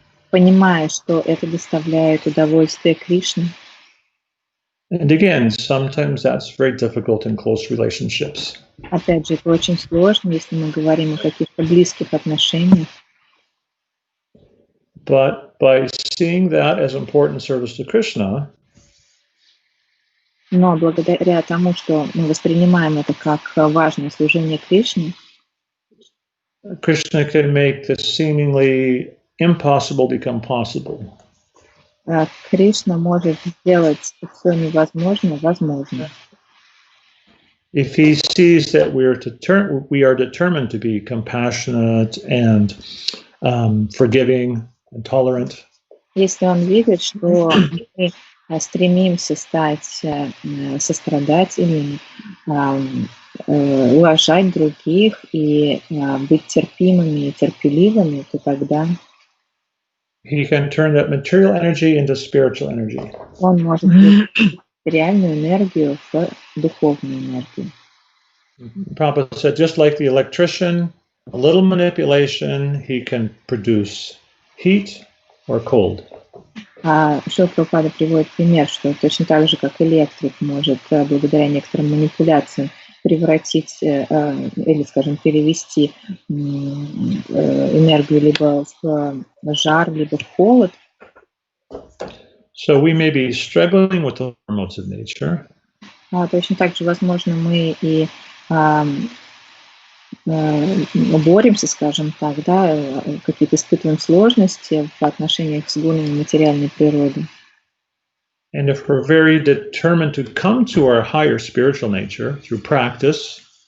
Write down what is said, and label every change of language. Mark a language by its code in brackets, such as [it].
[ru] Понимая, что это доставляет удовольствие Кришне. [en] And again, sometimes that's very difficult in close relationships. [ru] Опять же, это очень сложно, если мы говорим о каких-то близких отношениях. [en] But by seeing that as important service to Krishna, [ru] но благодаря тому, что мы воспринимаем это как важное служение Кришне, [en] Krishna can make the seemingly impossible become possible. [ru] Кришна может сделать все невозможное возможным. [en] If he sees that we are determined to be compassionate and forgiving and tolerant, [ru] если он видит, что мы стремимся стать сострадательными, уважать других и быть терпимыми и терпеливыми, то тогда [en] he can turn that material energy into spiritual energy. [ru] Он может превратить материальную энергию в духовную энергию. [en] Prabhupada said, just like the electrician, a little manipulation, he can produce heat or cold. [ru] Шрила Прабхупада приводит пример, что точно так же, как электрик может благодаря некоторым манипуляциям превратить или, скажем, перевести энергию либо в жар, либо в холод. [en] So we may be struggling with the modes of nature. [ru] Точно так же, возможно, мы и боремся, скажем так, да, какие-то испытываем сложности в отношениях с гунами материальной природы. [en] And if we're very determined to come to our higher spiritual nature through practice,